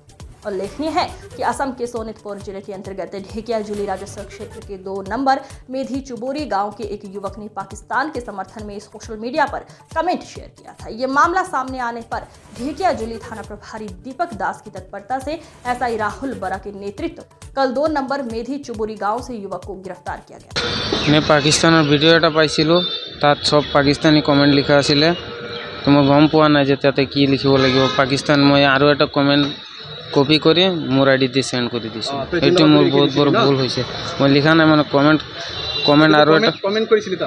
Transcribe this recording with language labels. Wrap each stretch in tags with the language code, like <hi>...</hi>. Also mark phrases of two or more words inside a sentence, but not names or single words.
<hi>उल्लेखनीय है कि असम के सोनितपुर जिले के अंतर्गत ढेकियाजुली राजस्व क्षेत्र के 2 नंबर मेधी चुबोरी गांव के एक युवक ने पाकिस्तान के समर्थन में</hi> <en>social media</en> <hi>पर कमेंट शेयर किया था। ये मामला सामने आने पर ढेकियाजुली थाना प्रभारी दीपक दास की तत्परता से एसआई राहुल बरा के नेतृत्व कल 2 नंबर मेधी चुबोरी गांव से युवक को गिरफ्तार किया गया।</hi> <as>मैं पाकिस्तान ভিডিও এটা পাইছিলো তাত সব পাকিস্তানি কমেন্ট লিখা আছিল তো মই গম পোৱা নাই যে তাতে কি লিখিব লাগিব পাকিস্তান মই আৰু এটা কমেন্ট কপি কৰি মোৰ আইডিতে সেন্ড কৰি দিছো এটো মোৰ বহুত বড় ভুল হৈছে মই লিখা নাই মানে কমেন্ট কমেন্ট কৰিছিলি তাত</as>